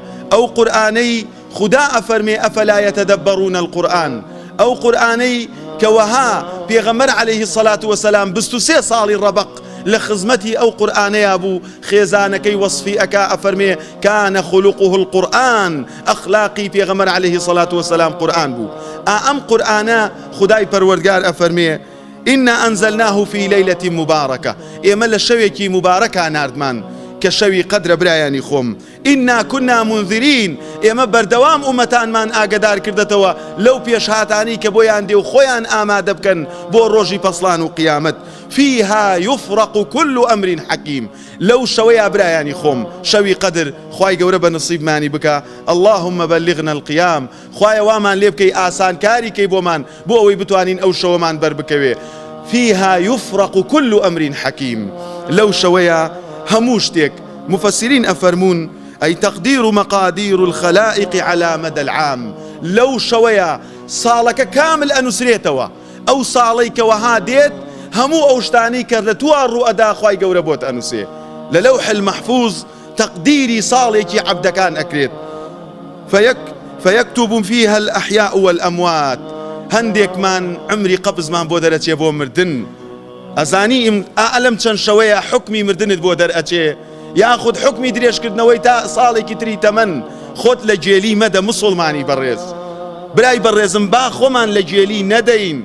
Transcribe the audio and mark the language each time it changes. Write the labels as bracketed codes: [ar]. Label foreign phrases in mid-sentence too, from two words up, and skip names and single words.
[ckb] ئەو قورئانەی خدا ئەفەرمێ [ar] ئەفەلا یەتەدەبەڕون القورئان، [ckb] ئەو قورئانەی کە وەها پێغەمبەر [ar] عەلەیهی سەڵات وەسەلام [ckb] 23 ساڵی ڕەبەق لە خزمەتی ئەو قورئانەیە بوو، خێزانەکەی وەصفی ئەکا ئەفەرمێ [ar] کانە خولوقه القورئان، [ckb] ئەخلاقی پێغەمبەر [ar] عەلەیهی سەڵات وەسەلام [ckb] قورئان بوو. ئەم قورئانە خدای پەروەردگار ئەفەرمێ [ar] إنا أنزلناه في ليلة مباركة، [ckb] ئێمە لە شەوێکی مبارەکە ناردمان کە شەوی قەدرە برایانی خۆم. [ar] إنا كنا منذرين، [ckb] ئێمە بەردەوام ئومەتانمان ئاگدار کردەتەوە لەو پێشهاتانی کە بۆیان دێ و خۆیان ئامادە بکەن بۆ ڕۆژی پەسڵان و قیامەت. [ar] فيها يفرق كل أمر حكيم، [ckb] لو شوية برایانی خۆم شەوی قەدر خوای گەورە بە نصیبمانی بکە. [ar] اللهم بلغنا القيام، [ckb] خوای وامان لێ بکەی ئاسانکاری کەی بۆمان بۆ ئەوەی بتوانین ئەو شەوەمان بەربکەوێ. [ar] فيها يفرق كل أمر حكيم، [ckb] لو شوية هەموو شتێک مفسرین ئەفەرمون [ar] أي تقدير مقادير الخلائق على مدى العام، [ckb] لو شوية ساڵەکە کامل ئەنووسرێتەوە، ئەو ساڵەی کە وەها دێت هەموو ئەو شتانەی کە لە توار ڕوئەدا خوای گەورە بۆت ئەنووسێ. لە لەوح المەحفوظ تقدیری ساڵێکی عەبدەکان ئەکرێت. [ar] فيكتب فيها الأحياء والأموات، [ckb] هەندێکمان عمری قەبزمان بۆ دەرەچێ بۆ مردن. ئەزانی ئەلەم چەند شەوەیە حکمی مردنت بۆ دەرئەچێ، یاخود حکمی درێژکردنەوەی تا ساڵێکی تری تەمەن. خۆت لە جێلی مەدە موسڵمانی بەڕێز، برای بەڕێزم با خۆمان لە جێلی نەدەین.